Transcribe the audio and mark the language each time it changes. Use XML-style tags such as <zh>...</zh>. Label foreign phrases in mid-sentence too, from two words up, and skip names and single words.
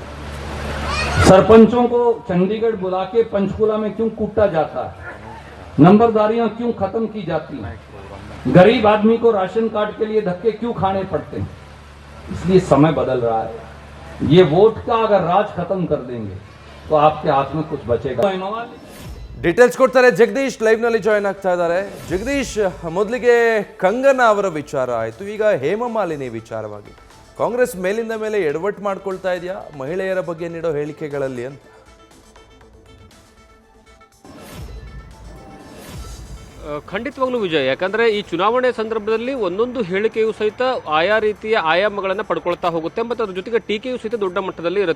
<hi>सरपंचों को चंडीगढ़ बुला के पंचकुला में क्यों कूटा जाता है? नंबरदारियां क्यों खत्म की जाती हैं? गरीब आदमी को राशन कार्ड के लिए धक्के क्यों खाने पड़ते हैं? इसलिए समय बदल रहा है। ये वोट का अगर राज खत्म कर देंगे तो आपके हाथ में कुछ बचेगा।</hi> <kn>ಡೀಟೇಲ್ಸ್ ಕೊಡ್ತಾರೆ ಜಗದೀಶ್, ಲೈವ್ ನಲ್ಲಿ ಜಾಯಿನ್ ಆಗ್ತಾ ಇದ್ದಾರೆ. ಜಗದೀಶ್, ಮೊದಲಿಗೆ ಕಂಗನಾ ಅವರ ವಿಚಾರ ಆಯಿತು, ಈಗ ಹೇಮಮಾಲಿನಿ ವಿಚಾರವಾಗಿ ಕಾಂಗ್ರೆಸ್ ಮೇಲಿಂದ ಮೇಲೆ ಎಡವಟ್ಟು ಮಾಡ್ಕೊಳ್ತಾ ಇದೆಯಾ ಮಹಿಳೆಯರ ಬಗ್ಗೆ ನೀಡೋ ಹೇಳಿಕೆಗಳಲ್ಲಿ ಅಂತ? ಖಂಡಿತವಾಗ್ಲೂ ವಿಜಯ್, ಯಾಕಂದರೆ ಈ ಚುನಾವಣೆ ಸಂದರ್ಭದಲ್ಲಿ ಒಂದೊಂದು ಹೇಳಿಕೆಯೂ ಸಹಿತ ಆಯಾ ರೀತಿಯ ಆಯಾಮಗಳನ್ನು ಪಡ್ಕೊಳ್ತಾ ಹೋಗುತ್ತೆ ಮತ್ತು ಅದ್ರ ಜೊತೆಗೆ ಟೀಕೆಯೂ ಸಹಿತ ದೊಡ್ಡ ಮಟ್ಟದಲ್ಲಿ ಇರುತ್ತೆ.</kn>